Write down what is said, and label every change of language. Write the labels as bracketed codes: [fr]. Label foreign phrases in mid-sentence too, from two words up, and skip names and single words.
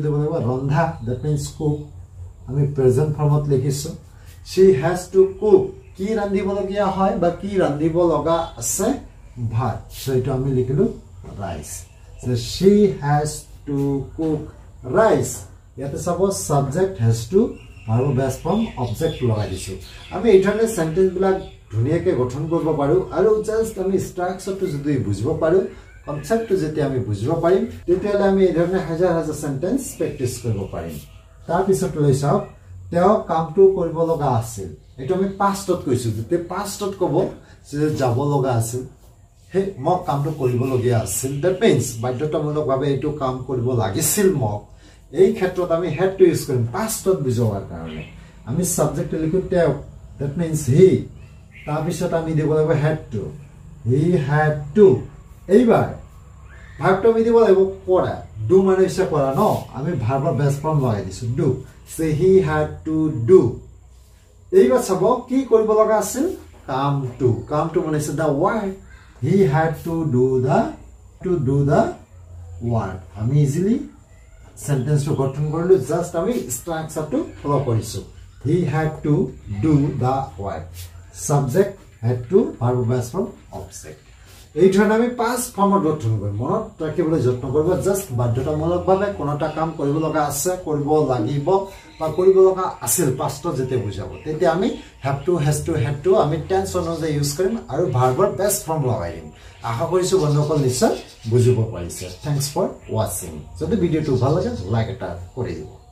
[as] দিব লাগিব ৰন্ধা [en] that means cook [as] আমি [en] present formত [as] লিখিছো [en] she has to cook [as] কি ৰান্ধিবলগীয়া হয় বা কি ৰান্ধিব লগা আছে ভাত সো এটো আমি লিখিলো rice [en] so she has to cook rice [as] ইয়াতে সব সাবজেক্ট [en] has to [as] আৰু [en] base form object [as] লগাই দিছো আমি এই ধৰণৰ সেন্টেন্স বিলাক ধুনিয়াকৈ গঠন কৰিব পাৰো আৰু জাস্ট আমি ষ্ট্ৰাকচাৰটো যদি বুজিব পাৰো কনসেপ্টটো যেতিয়া আমি বুজিব পাৰিম তেতিয়ালে আমি এই ধৰণৰ হাজাৰ হাজাৰ [en] sentence practice [as] কৰিব পাৰিম তাৰ পিছত লৈ চাওক তেওঁ কামটো কৰিব লগা আছিল এটো আমি পাষ্টত কৈছো যে পাষ্টত কব যে যাব লগা আছিল হে মোক কামটো কৰিবলগীয়া আছিল [en] that means [as] বাধ্যতামূলকভাৱে এটো কাম কৰিব লাগিছিল মোক এই ক্ষেত্ৰত আমি [en] had to [as] ইউজ কৰিম পাষ্টত বুজোৱাৰ কাৰণে আমি সাবজেক্ট লিখো তেওঁ [en] that means he [as] তাৰ পিছত আমি দিব লাগিব [en] had to he had to [as] এইবাৰ ভাৰ্বটো আমি দিব লাগিব কৰা do মানে ইচ্ছা কৰা ন আমি ভাৰ্বৰ বেস ফৰ্ম লগাই দিছো [en] do say he had to do [as] এইবাৰ চাব কি কৰিব লগা আছিল কামটো মানে [en] is the work he had to do the work [as] আমি ইজিলি sentence to গঠন কৰিলো জাস্ট আমি ষ্ট্ৰাকচাৰটো ফলো কৰিছো [en] he had to do the work subject had to verb base from object [as] এই ধৰণে আমি পাঁচ ফৰ্মত গঠন কৰিম মনত ৰাখিবলৈ যত্ন কৰিব জাষ্ট বাধ্যতামূলকভাৱে কোনটা কাম কৰিব লগা আছে কৰিব লাগিব বা কৰিব লগা আছিল পাষ্টত যেতিয়া বুজাব তেতিয়া আমি [en] have to has to had to [as] আমি টেন্স অনুযায়ী ইউজ কৰিম আৰু [en] verbৰ best form [as] লগাই দিম আশা কৰিছো বন্ধুসকল নিশ্চয় বুজিব পাৰিছে [en] thanks for watching [as] যদি ভিডিওটো ভাল লাগে লাইক এটা কৰি দিবা